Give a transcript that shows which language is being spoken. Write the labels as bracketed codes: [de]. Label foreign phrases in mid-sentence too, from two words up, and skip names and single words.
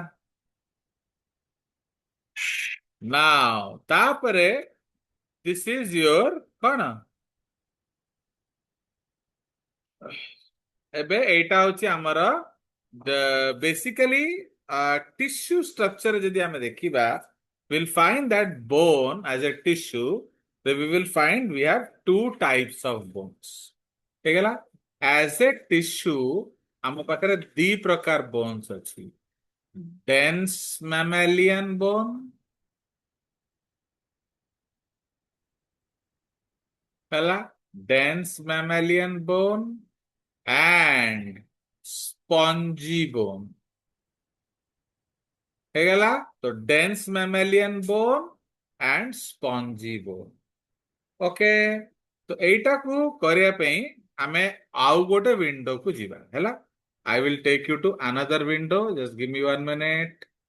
[en] ନାଉ ତାପରେ this is your କଣ? [or] ଏବେ ଏଇଟା ହଉଛି ଆମର ବେସିକାଲି [en] tissue structure [or] ଯଦି ଆମେ ଦେଖିବା, [en] we'll find that bone as a tissue, then we will find we have two types of bones। [or] ହେଇଗଲା। [en] as a tissue [or] ଆମ ପାଖରେ ଦି ପ୍ରକାର bones ଅଛି, [en] dense mammalian bone ହେଲା, dense mammalian bone and spongy bone ହେଇଗଲା। ତ dense mammalian bone and spongy bone, ଓକେ। [or] ତ ଏଇଟାକୁ କରିବା ପାଇଁ ଆମେ ଆଉ ଗୋଟେ ୱିଣ୍ଡୋକୁ ଯିବା ହେଲା। [en] I will take you to another window, just give me 1 minute।